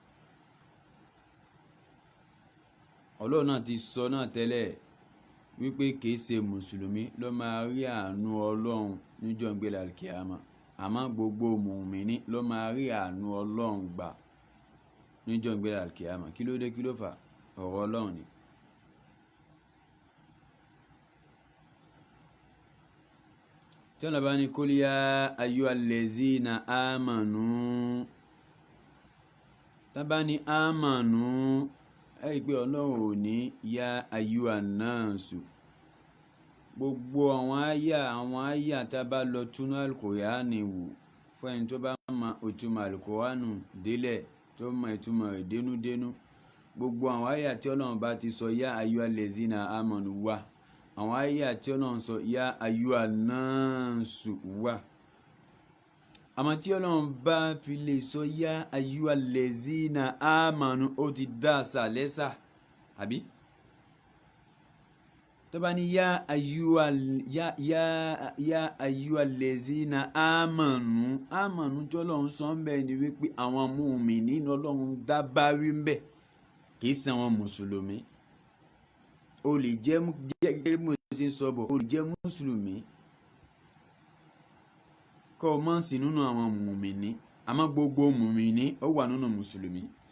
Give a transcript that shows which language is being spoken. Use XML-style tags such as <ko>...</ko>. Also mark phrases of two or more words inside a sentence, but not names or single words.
<yo>Ọlọ́run náà ti sọ náà tẹ́lẹ̀ wípé kìí ṣe mùsùlùmí ló máa rí àánú Ọlọ́run níjọ́ ìgbéra kíámà, àmọ́ gbogbo mùmínì ló máa rí àánú Ọlọ́run gbà níjọ́ ìgbéra kíámà. Kí ló dé kí ló fà? Ọ̀rọ̀ Ọlọ́run ni. tí wọ́n bá ní</yo> <ar>قل يا أيها الذين آمنوا,</ar> <yo>tá bá ní amanu ẹ rí pé Ọlọ́run ò ní</yo> <ar>يا أيها الناس.</ar> <yo>Gbogbo àwọn àyà tá bá lọ túnú Al-Qur'ani wò fún ẹni tó bá mọ ìtumọ̀ Al-Qur'ani délẹ̀ tó mọ ìtumọ̀ rẹ̀ dénúdénú. Gbogbo àwọn àyà tí Ọlọ́run bá ti sọ</yo> <ar>يا أيها الذين آمنوا</ar> <yo>wà, àwọn àyà tí Ọlọ́run sọ</yo> <ar>يا أيها الناس</ar> <yo>wà. Àmọ́ tí Ọlọ́run bá fi lè sọ</yo> <ar>يا أيها الذين آمنوا</ar> <yo>ó ti dá àṣà lẹ́sà àbí? tó bá ní</yo> <ar>يا أيها الذين آمنوا</ar> <yo>tí Ọlọ́run sọ ń bẹ̀ ni wípé àwọn mùmínì ní Ọlọ́run dábàárí ń bẹ̀ kìí ṣe àwọn mùsùlùmí. O lè jẹ́ gẹ́gẹ́ bí mo ṣe ń sọ bọ̀, o lè jẹ́ mùsùlùmí kọ́ ọ mọ́ sí nínú àwọn mùmínì, àmọ́ gbogbo mùmínì ó wà nínú mùsùlùmí.</yo>